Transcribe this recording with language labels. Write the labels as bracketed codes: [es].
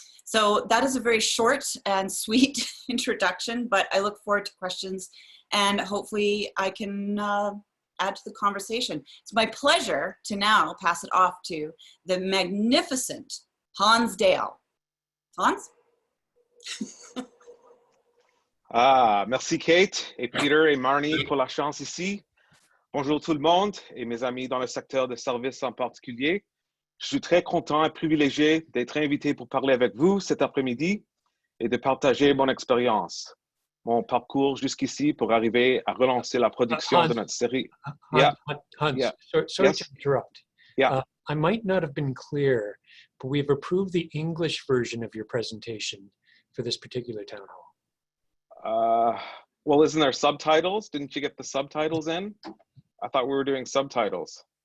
[en] So that is a very short and sweet introduction, but I look forward to questions, and hopefully I can add to the conversation. It's my pleasure to now pass it off to the magnificent Hans Dayal. Hans? [fr] Merci Kate et Peter et Marnie pour la chance ici. Bonjour tout le monde et mes amis dans le secteur de services en particulier. Je suis très content et privilégié d'être invité pour parler avec vous cet après-midi et de partager mon expérience, mon parcours jusqu'ici pour arriver à relancer la production de notre série. [en] Hans, Yeah. sorry Yes. to interrupt. Yeah. I might not have been clear, but we've approved the English version of your presentation for this particular town hall. Well, isn't there subtitles? Didn't you get the subtitles in? I thought we were doing subtitles.